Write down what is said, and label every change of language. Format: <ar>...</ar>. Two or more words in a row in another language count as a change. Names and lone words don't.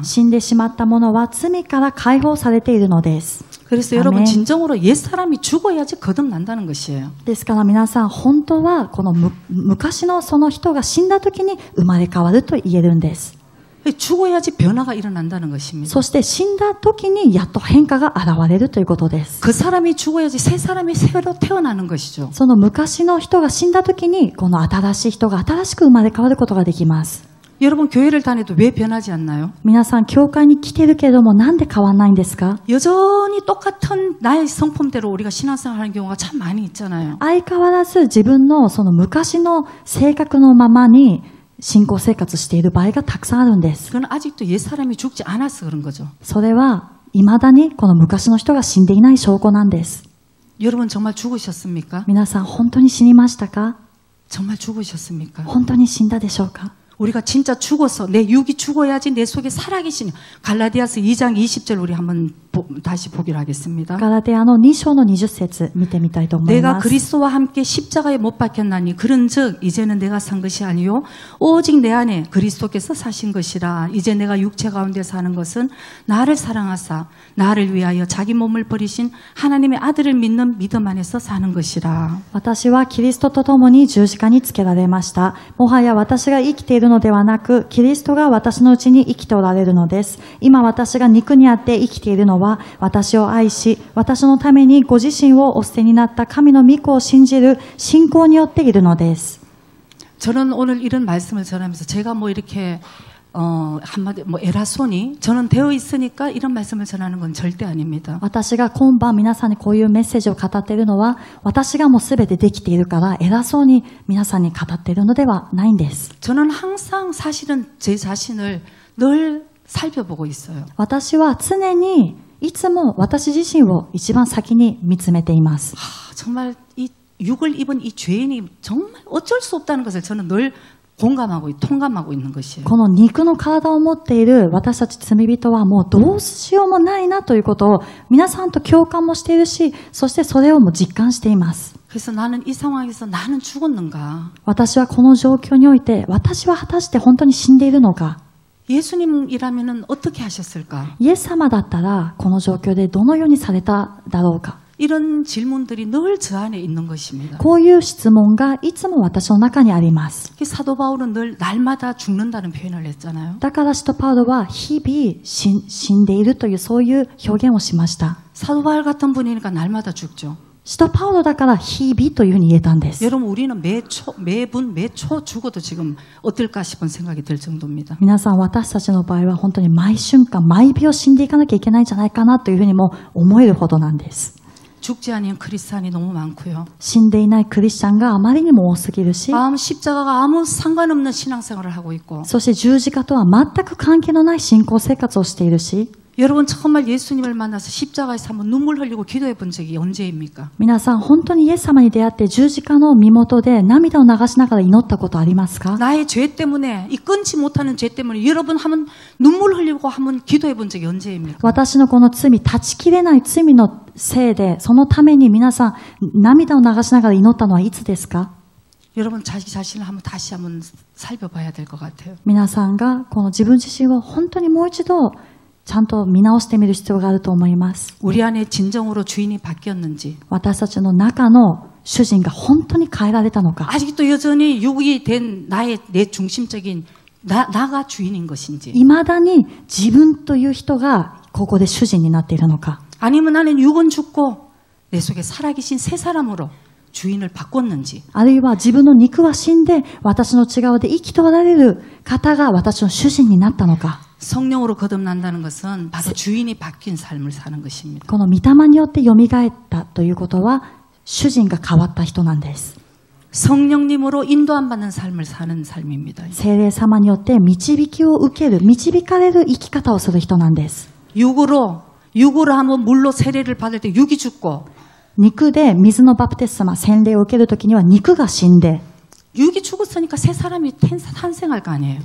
<ja>死んでしまった者は罪から解放されているのです。</ja> <ko>그래서 아멘. 여러분 진정으로 옛사람이 죽어야지 거듭난다는 것이에요.</ko> <ja>ですから皆さん本当はこの昔のその人が死んだ時に生まれ変わると言えるんです。</ja> <ko>죽어야지 변화가 일어난다는 것입니다.</ko> <ja>そして死んだ時にやっと変化が現れるということです。</ja> <ko>그 사람이 죽어야지 새 사람이 새로 태어나는 것이죠.</ko> <ja>その昔の人が死んだ時にこの新しい人が新しく生まれ変わることができます。</ja> <ko>여러분 교회를 다녀도 왜 변하지 않나요?</ko> <ja>皆さん教会に来てるけれどもなんで変わんないんですか？</ja> <ko>여전히 똑같은 나의 성품대로 우리가 신앙생활하는 경우가 참 많이 있잖아요.</ko> <ja>相変わらず自分のその昔の性格のままに信仰生活している場合がたくさんあるんです。</ja> <ko>그건 아직도 옛사람이 죽지 않아서 그런 거죠.</ko> <ja>それは未だにこの昔の人が死んでいない証拠なんです。</ja> <ko>여러분 정말 죽으셨습니까?</ko> <ja>皆さん本当に死にましたか？</ja> <ko>정말 죽으셨습니까?</ko> <ja>本当に死んだでしょうか？</ja> <ko>우리가 진짜 죽어서 내 육이 죽어야지 내 속에 살아계시는 갈라디아서 2장 20절 우리 한번 다시 보기로 하겠습니다.</ko> <ja>ガラテヤの2章の20節見てみたいと思い</ja> <ko>내가</ko> <ja>ます。</ja> <ko>그리스도와 함께 십자가에 못 박혔나니 그런즉 이제는 내가 산 것이 아니요 오직 내 안에 그리스도께서 사신 것이라. 이제 내가 육체 가운데 사는 것은 나를 사랑하사 나를 위하여 자기 몸을 버리신 하나님의 아들을 믿는 믿음 안에서 사는 것이라.</ko> <ja>私はキリストと共に十字架につけられました。もはや私が生きているのではなく、キリストが私のうちに生きておられるのです。今私が肉にあって生きているのは、私を愛し、私のためにご自身をお捨てになった神の御子を信じる信仰によっているのです。</ja> <ko>저는 오늘 이런 말씀을 전하면서 제가 뭐 이렇게 한마디 에라손이 저는 되어 있으니까 이런 말씀을 전하는 건 절대 아닙니다.</ko> <ja>私が今晩皆さんにこういうメッセージを語っているのは、私がもうすべてできているから偉そうに皆さんに語っているのではないんです。</ja> <ko>저는 항상 사실은 제 자신을 늘 살펴보고 있어요.</ko> <ja>私は常にいつも私自身を一番先に見つめています。</ja> <ko>정말 이 육을 입은 이 죄인이 정말 어쩔 수 없다는 것을 저는 늘 통감하고 있는 것이에요.</ko> <ja>この肉の体を持っている私たち罪人はもうどうしようもないなということを皆さんと共感もしているし、そしてそれをも実感しています。</ja> <ko>그래서 나는 이 상황에서 나는 죽었는가?</ko> <ja>私はこの状況において私は果たして本当に死んでいるのか?</ja> <ko>예수님이라면은 어떻게 하셨을까?</ko> <ja>イエス様だったらこの状況でどのようにされただろうか?</ja> <ko>이런 질문들이 늘 저 안에 있는 것입니다.</ko> <ja>こういう質問がいつも私の中にあります。</ja> <ko>사도 바울은 늘 날마다 죽는다는 표현을 했잖아요.</ko> <ja>だから使徒パウロは日々死んでいるというそういう表現をしました。</ja> <ko>사도 바울 같은 분이니까 날마다 죽죠.</ko> <ja>使徒パウロだから日々というふうに言えたんです。</ja> <ko>여러분 우리는 매분 매초 죽어도 지금 어떨까 싶은 생각이 들 정도입니다.</ko> <ja>皆さん私たちの場合は本当に毎瞬間毎秒死んでいかなきゃいけないんじゃないかなというふうにも思えるほどなんです。</ja> <ko>죽지 않은 크리스찬이 너무 많고요.</ko> <ja>死んでいないクリスチャンがあまりにも多すぎるし、</ja> <ko>십자가가 아무 상관없는 신앙생활을 하고 있고,</ko> <ja>そして十字架とは全く関係のない信仰生活をしているし、</ja> <ko>여러분 정말 예수님을 만나서 십자가에서 한번 눈물 흘리고 기도해 본 적이 언제입니까?</ko> <ja>皆さん本当にイエス様に出会って十字架の身元で涙を流しながら祈ったことありますか?</ja> <ko>나의 죄 때문에, 이 끊지 못하는 죄 때문에 여러분 한번 눈물 흘리고 한번 기도해 본 적이 언제입니까?</ko> <ja>私のこの罪、断ち切れない罪のせいで、そのために皆さん涙を流しながら祈ったのはいつですか?</ja> <ko>여러분 자기 자신을 다시 한번 살펴봐야 될 것 같아요.</ko> <ja>皆さんがこの自分自身を本当にもう一度ちゃんと見直してみる必要があると思います。</ja> <ko>우리 안에 진정으로 주인이 바뀌었는지,</ko> <ja>私たちの中の主人が本当に変えられたのか、</ja> <ko>아직도 여전히 육이 된 내 중심적인 나가 주인인 것인지,</ko> <ja>未だに自分という人がここで主人になっているのか、</ja> <ko>아니면 나는 육은 죽고 내 속에 살아계신 새 사람으로 주인을 바꿨는지,</ko> <ja>あるいは自分の肉は死んで私の内側で生きておられる方が私の主人になったのか。</ja> <ko>성령으로 거듭난다는 것은 바로 주인이 바뀐 삶을 사는 것입니다.</ko> <ja>この御霊によって蘇ったということは主人が変わった人なんです。</ja> <ko>성령님으로 인도안 받는 삶을 사는 삶입니다.</ko> <ja>聖霊様によって導きを受ける、導かれる生き方をする人なんです。</ja> <ko>육으로 한번 물로 세례를 받을 때 육이 죽고,</ko> <ja>肉で水のバプテスマ、洗礼を受けるときには肉が死んで、</ja> <ko>육이 죽었으니까 새 사람이 탄생할 거 아니에요.</ko>